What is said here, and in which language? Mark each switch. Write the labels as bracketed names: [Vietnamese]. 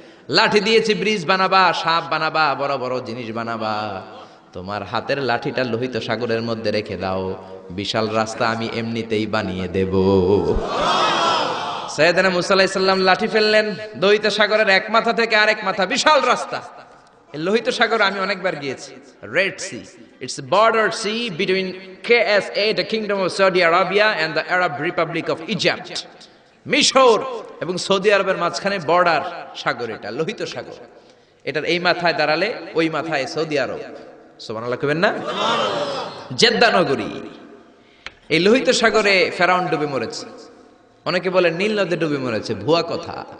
[Bangla] লাঠি দিয়েছি ব্রিজ বানাবা, সাপ বানাবা, বড় বড় জিনিস বানাবা, তোমার হাতের লাঠিটা লোহিত সাগরের মধ্যে রেখে দাও, বিশাল রাস্তা আমি এমনিতেই বানিয়ে দেব। সাইয়েদনা মুসা আলাইহিস সালাম লাঠি ফেললেন, লোহিত সাগরের এক মাথা থেকে আরেক মাথা বিশাল রাস্তা। এই লোহিত সাগর আমি অনেকবার গিয়েছি। [English] Red Sea, it's a border sea between KSA, the Kingdom of Saudi Arabia, and the Arab Republic of Egypt. [Bangla] মিশর এবং সৌদি আরবের মাঝখানে বর্ডার সাগর, এটা লোহিত সাগর। এটার এই মাথায় দাঁড়ালে ওই মাথায় সৌদি আরব। সুবহানাল্লাহ কইবেন না? জেদ্দা নগরী। এই লোহিত সাগরে ফেরাউন ডুবে মরেছে। অনেকে বলে নীল নদে ডুবে মরেছে, ভুয়া কথা।